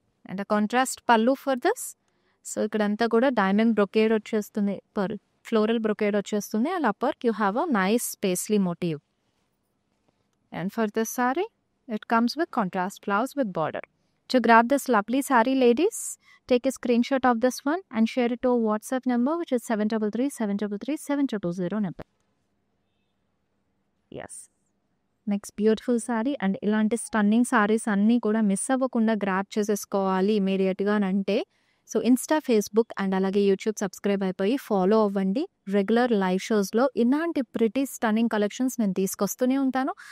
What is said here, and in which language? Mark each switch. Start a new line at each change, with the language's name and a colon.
English: And contrast pallu for this.
Telugu: So, ఇక్కడంతా కూడా డైమండ్ బ్రొకేడ్ వచ్చేస్తుంది.
English: floral brocade
Telugu: వచ్చేస్తుంది.
English: And upper you have a nice paisley motif. And for this saree it comes with contrast blouse with border. To grab this lovely saree, ladies, take a screenshot of this one and share it to our WhatsApp number, which is 7337337000 number. Yes. Next beautiful saree.
Telugu: And ఇలాంటి stunning saris అన్నీ కూడా miss అవ్వకుండా grab చేసేసుకోవాలి ఇమీడియట్గా అంటే so, Insta, Facebook and అలాగే YouTube subscribe అయిపోయి follow అవ్వండి. రెగ్యులర్ లైవ్ షోస్లో ఇలాంటి ప్రిటీ స్టన్నింగ్ కలెక్షన్స్ నేను తీసుకొస్తూనే ఉంటాను.